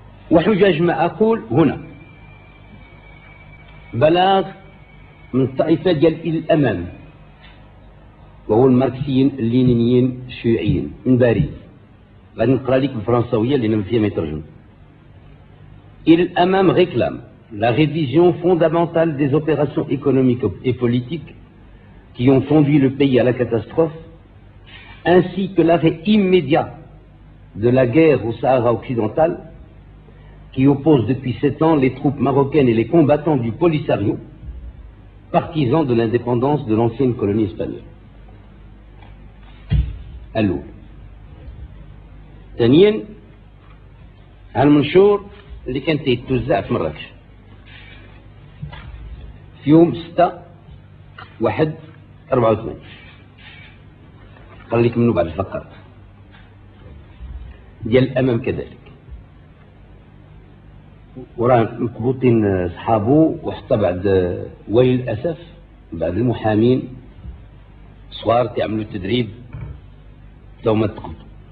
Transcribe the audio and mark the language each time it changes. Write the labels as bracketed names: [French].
[Arabic] وحجج ما أقول هنا بلاغ من الطائفة ديال الأمام، وهو الماركسيين اللينيين الشيوعيين من باريس. غادي نقرا لك بالفرنساوية لأن ما فيها ما يترجم. [French] الأمام réclame la révision fondamentale des opérations économiques et politiques qui ont conduit le pays à la catastrophe, ainsi que l'arrêt immédiat de la guerre au Sahara occidental, qui oppose depuis 7 ans les troupes marocaines et les combattants du Polisario, partisans de l'indépendance de l'ancienne colonie espagnole. [Arabic] الأول. ثانيا المنشور اللي كان تيتوزع في مراكش في يوم 6/1/84. قال لك منه بعد الفقرات ديال الأمام كذلك، وراه مقبوطين صحابه، وحتى بعد وللأسف بعد المحامين صغار تعملوا التدريب ثم تقبضوا.